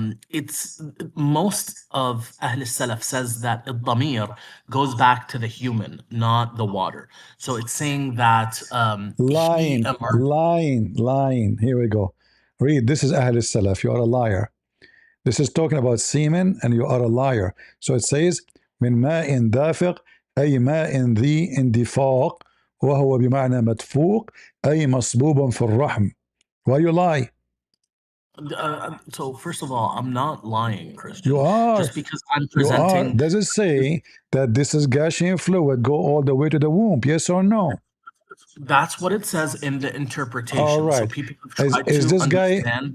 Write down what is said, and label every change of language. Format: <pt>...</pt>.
<en>It's most of Ahl Salaf says that damir goes back to the human, not the water. So it's saying that lying, he emerges. lying. Here we go. Read. This is Ahl Salaf. You are a liar. This is talking about semen, and you are a liar. So it says</en> <ar>من ماء دافق أي ماء ذي اندفاق وهو بمعنى مدفوق أي مصبوب في الرحم.</ar> <en>Why you lie? So first of all, I'm not lying, Christian. You are. Just because I'm You are. presenting. Does it say that this is gushing fluid go all the way to the womb? Yes or no? That's what it says in the interpretation. All right. So people have tried is to this guy? understand</en>